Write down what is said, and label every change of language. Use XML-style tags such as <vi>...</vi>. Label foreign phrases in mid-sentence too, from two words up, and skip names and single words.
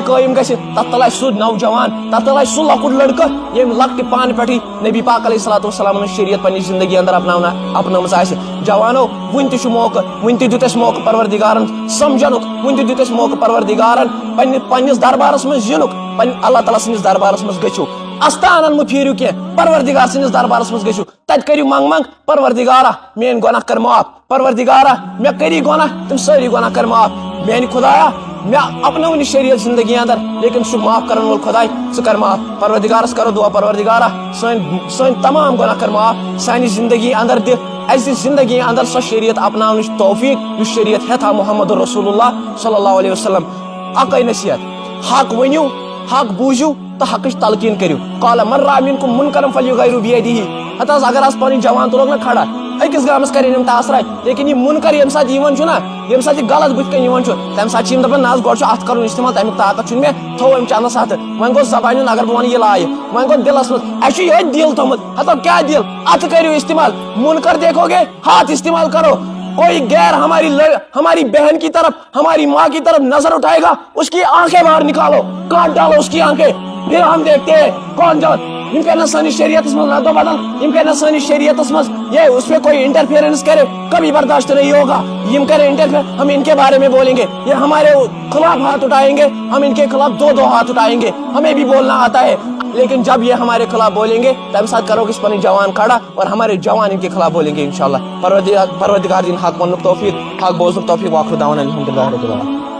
<ks>قٲیِم گژھِ تتھ تل آسہِ سُہ نوجوان تتھ تل آسہِ سُہ لۄکُٹ لڑکہٕ ییٚمۍ لۄکٹہِ پانہٕ پٮ۪ٹھٕے نبی پاک</ks> <ar>علیہ الصلوۃ والسلام</ar> <ks>ہٕنٛز شریعت پننہِ زندگی اندر اپنٲومٕژ آسہِ جوانو وُنہِ تہِ چھُ موقعہٕ وُنہِ تہِ دیُت اَسہِ موقعہٕ پروردگارن سمجھنُک وُنہِ تہِ دیُت اَسہِ موقعہٕ پروردگارن پننِس دربارس منٛز یِنُک اللہ تعالیٰ سٕنٛدِس دربارس منٛز گٔژھِو استانن مہٕ پھیٖرِو کینٛہہ پروردگار سٕنٛدِس دربارس منٛز گٔژھِو تتہِ کٔرِو منٛگ پروردگارا میٲنۍ گۄناہ کر معاف پروردگارا مےٚ کٔری گۄناہ تِم سٲری گۄناہ کر معاف میانہِ خۄدایا مےٚ اپنٲونی شریعت زندگی اندر لیکن ژٕ چھُکھ معاف کرن وول خۄداے ژٕ کر معاف پروردگارس کرو دعا پروردگارا سٲنۍ تمام گۄناہ کر معاف سانہِ زندگی اندر دِ اَسہِ دِ زندگی اندر سۄ شریعت اپناونٕچ توفیٖق یُس شریعت ہیٚتھ محمد</ks> <ar>رسول اللہ صلی اللہ علیہ وسلم</ar> <ks>اکے نصیحت حق ؤنِو حق بوٗزِو تہٕ حقٕچ تلقیٖن کٔرِو</ks> <ar>قال من رأى منكم منكرا فليغيره بيده</ar> <ks>ہتہٕ حظ اگر حظ پنٕنۍ جوان تُلوکھ نا کھڑا أکِس گامس کرن یِم ٹاسراے لیکن یہِ مُنکر ییٚمہِ ساتہٕ یِوان چھُ نا ییٚمہِ ساتہٕ یہِ غلط بٕتھِ کٔنۍ یِوان چھُ تمہِ ساتہٕ چھِ یِم دپان نہ حظ گۄڈٕ چھُ اتھ کرُن استعمال تمیُک طاقت چھُنہٕ مےٚ تھوو أمۍ چندس ہتھٕ وۄنۍ گوٚو زبانہِ ہُنٛد اگر بہٕ ونہٕ یہِ لایہِ وۄنۍ گوٚو دلس منٛز اسہِ چھُ یِہوے دِل تھومُت ہتو کیاہ دِل اتھٕ کٔرِو استعمال</ks> <ur>منکر دیکھو گے ہاتھ استعمال کرو کوئی غیر ہماری بہن کی طرف ہماری ماں کی طرف نظر اٹھائے گا اس کی آنکھیں باہر نکالو کاٹ ڈالو اس کی آنکھیں پھر ہم دیکھتے ہیں کون جو</ur> <ks>یم کہنا سانی شریعت مز ردو بدل یم کہنا سانی شریعت مز</ks> <ur>یہ اس پہ کوئی انٹرفیئرنس کرے کبھی برداشت نہیں ہوگا یم کرے انٹرفیئر ہم ان کے بارے میں بولیں گے یہ ہمارے خلاف ہاتھ اٹھائیں گے ہم ان کے خلاف دو ہاتھ اٹھائیں گے ہمیں بھی بولنا آتا ہے لیکن جب یہ ہمارے خلاف بولیں گے تب ساتھ کرو گے</ur> <ks>پنی جوان کھڑا</ks> <ur>اور ہمارے جوان ان کے خلاف بولیں گے انشاءاللہ</ur> <ks>پروردگار دین حق ونک توفیق حق بوزنک توفیق</ks> <ar>واخر دعوانا الحمدللہ رب العالمین.</ar>